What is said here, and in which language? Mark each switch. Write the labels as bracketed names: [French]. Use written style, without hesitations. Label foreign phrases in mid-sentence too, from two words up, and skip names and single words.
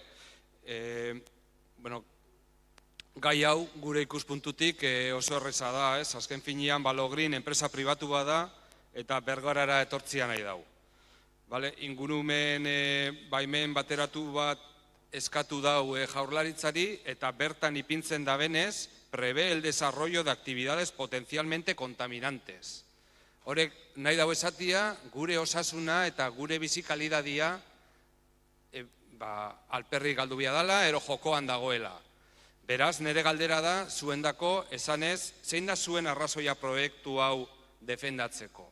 [Basque] Bueno, gai hau gure ikuspuntutik oso erreza da, ez? Azken finean Balogrin enpresa pribatu bada eta Bergarara etortzia nahi dau. Bale, ingurumen baimen bateratu bat eskatu dau Jaurlaritzari eta bertan ipintzen da benez, [Spanish] prevé el desarrollo de actividades potencialmente contaminantes. [Basque] Horrek nahi dau esatia, gure osasuna eta gure bizi kalidadia alperri galdu bia dala, ero jokoan dagoela. Beraz, nire galdera da, zuendako esanez, zein da zuen arrazoia proiektu hau defendatzeko?